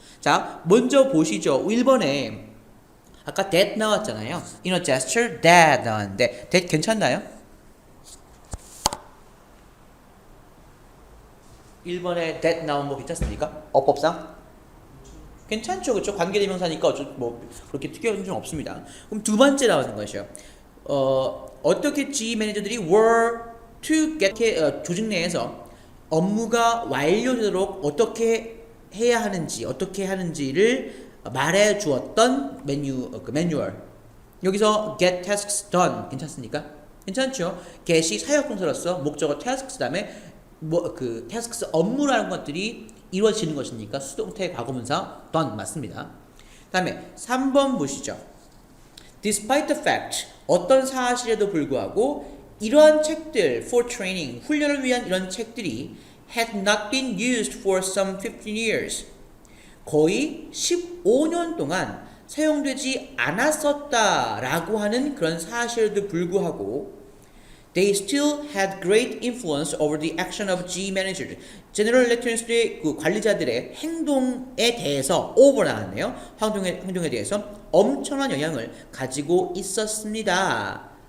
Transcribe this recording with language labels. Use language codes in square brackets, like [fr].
[ko] 자, 먼저 보시죠. 1번에 아까 that 나왔잖아요. In a gesture, that 나왔는데 that 괜찮나요? 1번에 that 나온 거 괜찮습니까? 어법상? 괜찮죠, 그렇죠? 관계대명사니까 그렇게 특이한 점 없습니다. 그럼 두 번째 나오는 것이요. 어떻게 GE 매니저들이 were to get 조직 내에서 업무가 완료되도록 어떻게 하는지를 말해 주었던 매뉴얼. 여기서 get tasks done 괜찮습니까? 괜찮죠? get이 사역동사로서 목적어 tasks 다음에 tasks 업무라는 것들이 이루어지는 것이니까 수동태 과거분사 done 맞습니다. 다음에 3번 보시죠. [en] Despite the fact 어떤 사실에도 불구하고 이러한 책들 for training 훈련을 위한 이런 책들이 had not been used for some 15 years 거의 15년 동안 사용되지 않았었다라고 하는 그런 사실에도 불구하고 they still had great influence over the action of G managers. [ko] 제너럴 일렉트로닉스의 그 관리자들의 행동에 대해서 over 나왔네요. 행동에 대해서 엄청난 영향을 가지고 있었습니다.